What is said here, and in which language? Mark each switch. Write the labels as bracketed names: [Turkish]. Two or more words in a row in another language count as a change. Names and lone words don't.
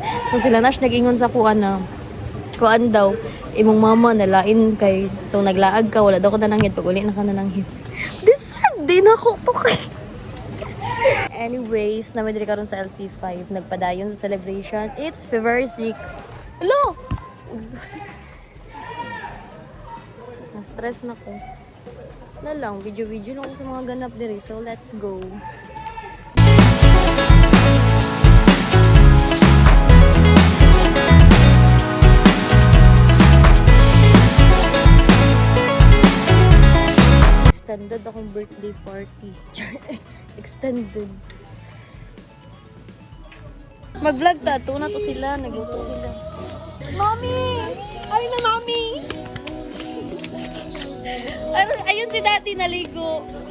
[Cebuano] So sila Nash nag-ingon sa kuan na, kuan daw, imong mama nalain kay itong naglaag ka, wala daw ko nananghid. Pag uli na ka nananghid. Deserve din ako to kay. Anyways, namin dili karon sa LC5. Nagpadayon sa celebration. [English] It's February 6. Hello! [Cebuano] Na-stress na ko. Na lang, video-video lang ako sa mga ganap diri. [English] So, let's go. [Cebuano] Extended akong [English] birthday party. [Cebuano] Extended. Mag-vlog ta. Tuna to sila. Nagluto sila. [Filipino] Mommy! Ay na, Mommy! Ayun si Daddy naligo.